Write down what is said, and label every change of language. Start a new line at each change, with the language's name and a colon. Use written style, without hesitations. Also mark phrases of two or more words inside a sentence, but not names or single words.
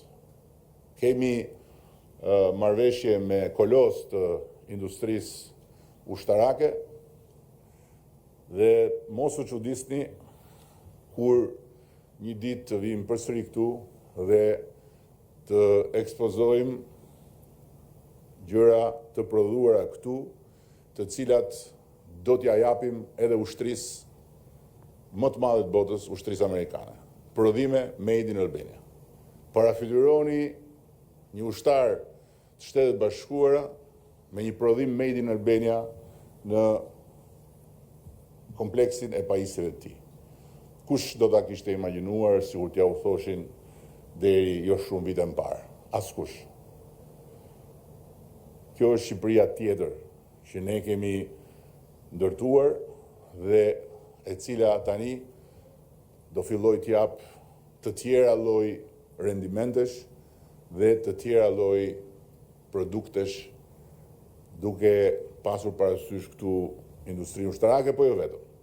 Albanian: Kemi marrëveshje me kolos të industrisë ushtarake dhe mos u çuditni kur një ditë të vim përsëri këtu dhe të ekspozojmë gjëra të prodhuara këtu, të cilat do t'ja japim edhe ushtrisë më të madhe të botës, ushtrisë amerikane. Prodhime
English: made in Albania.
Albanian: Parafytyroni një ushtar të Shtetet Bashkuara me një prodhim
English: made in Albania
Albanian: në kompleksin e pajisjeve të tij. Kush do ta kishte imagjinuar sikur t'ja u thoshin deri jo shumë vite më parë? Askush. Kjo është Shqipëria tjetër që ne kemi ndërtuar dhe e cila tani do filloj t'jap të tjera lloj rendimentesh dhe të tjera lloj produktesh, duke pasur parasysh këtu industrinë ushtarake, po jo vetëm.